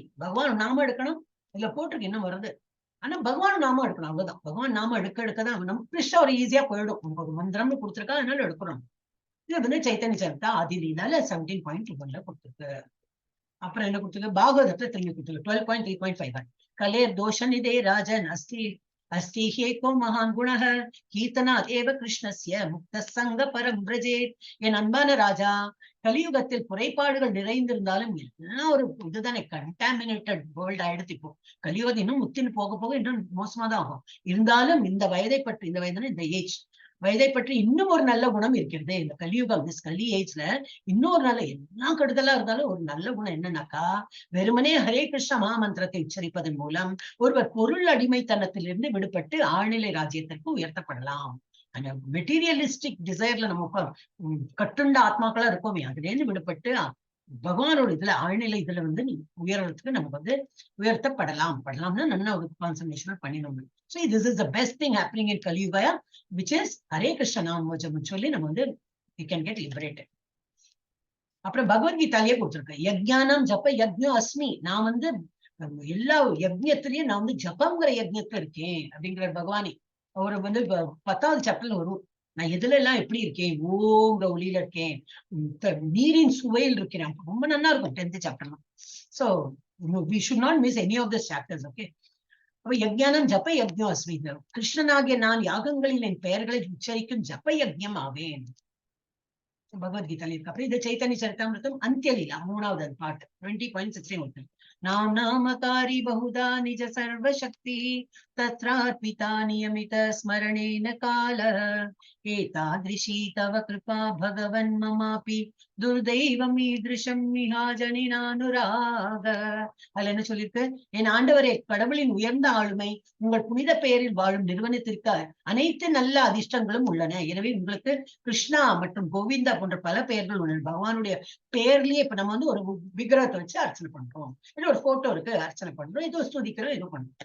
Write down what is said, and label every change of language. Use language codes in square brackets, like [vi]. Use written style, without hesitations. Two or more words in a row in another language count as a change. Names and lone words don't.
[ta] பகவான் நாம எடுக்கணும், இதுல போட்டிருக்கு என்ன வருது, ஆனா பகவான் நாம எடுக்கணும், அவ்வளவுதான். பகவான் நாம எடுக்கதான் நம்ம கிருஷ்ணா ஒரு ஈஸியா போயிடும். உங்களுக்கு மந்திரம்னு கொடுத்துருக்கா, அதனால எடுக்கணும். இது வந்து சைத்தன்ய சரிதா ஆதினால 17.1 கொடுத்துருக்கு. அப்புறம் என்ன கொடுத்துருக்கு, பாகவதத்தை திரும்பி கொடுத்துருக்கு 12.3.5. [sa] कलेर् दोष निधे राजन् अस्ति ह्येको महान् गुणः कीर्तनात् एव कृष्णस्य मुक्तः संग परं व्रजेत्. [ta] என் அன்பான ராஜா, கலியுகத்தில் குறைபாடுகள் நிறைந்திருந்தாலும் எல்லாம் ஒரு இதுதானே [en] contaminated world [ta] ஆயிடுத்து. இப்போ கலியுகம் இன்னும் முத்தின்னு போக இன்னும் மோசமாதான் ஆகும். இருந்தாலும் இந்த வயதை பற்றி, இந்த வயதுனா இந்த ஏஜ் வயதை பற்றி இன்னும் ஒரு நல்ல குணம் இருக்கிறது. இந்த கலியுகம் கலி ஏஜ்ல இன்னொரு நல்ல, எல்லாம் கெடுதலா இருந்தாலும் ஒரு நல்ல குணம் என்னன்னாக்கா, வெறுமனே ஹரே கிருஷ்ண மகாமந்திரத்தை உச்சரிப்பதன் மூலம் ஒருவர் பொருள் அடிமைத்தனத்திலிருந்து விடுபட்டு ஆழ்நிலை ராஜ்யத்திற்கு உயர்த்தப்படலாம். அந்த [en] materialistic desire [ta] நம்ம கட்டுண்ட ஆத்மாக்களா இருக்கோமே, அதுல இருந்து விடுபட்டு பகவானோட இதுல ஆழ்நிலை இதுல வந்து உயர்றதுக்கு நமக்கு வந்து படலாம்னா நல்ல ஒரு கான்சன்ட்ரேஷன் பண்ணிடணும். [en] So this is the best thing happening in Kaliyuga, which is Hare Krishna [ta] நாமம் சொல்லி நம்ம வந்து [en] we can get liberated. [ta] அப்புறம் பகவத்கீதாலேயே கொடுத்திருக்கேன், [sa] यज्ञानां जप यज्ञो अस्मि. [ta] நான் வந்து எல்லா யஜ்ஞத்திலயும் நான் வந்து ஜபங்கிற யஜ்ஞத்துல இருக்கேன் அப்படிங்கிற பகவானே. அவர் வந்து 10வது சாப்டர்ல வரும், நான் எதுல எல்லாம் எப்படி இருக்கேன், ஓங்கிற ஒளியில இருக்கேன், நீரின் சுவையில் இருக்கிறேன். ரொம்ப நல்லா இருக்கும் 10th சாப்டர்லாம். [en] So we should not miss any of the chapters. [sa] Okay, அப்ப यज्ञानां जप यज्ञो अस्मि. [ta] கிருஷ்ணனாகிய நான் யாகங்களில் என் பெயர்களை உச்சரிக்கும் ஜப யஜ்ஞம் ஆவேன். பகவத்கீதால இருக்கு. அப்புறம் இது சைத்தன்ய சரிதாமிருதம் அந்தியலீலா 3வது பாட்டு 20.16. [sa] नाम नामकारी बहुधा निज सर्वशक्ति तत्रार्पिता नियमित स्मरणेन काल एतादृशी तव कृपा भगवन् ममापि दुर्दैवम् ईदृशम् मिहाजनिनानुराग. [ta] அதுல என்ன சொல்லிருக்கு, என் ஆண்டவரே, கடவுளின் உயர்ந்த ஆளுமை உங்கள் புனித பெயரில் வாழும் நிறுவனத்திற்கு அனைத்து நல்ல அதிர்ஷ்டங்களும் உள்ளன. எனவே உங்களுக்கு கிருஷ்ணா மற்றும் கோவிந்தா போன்ற பல பெயர்கள் உள்ளன. பகவானுடைய பெயர்லயே இப்ப நம்ம வந்து ஒரு விக்கிரகத்தை வச்சு அர்ச்சனை பண்றோம், ஒரு போட்டோ இருக்கு அர்ச்சனை பண்றோம், ஏதோ ஸ்துதிக்கிறோம், ஏதோ பண்றோம்.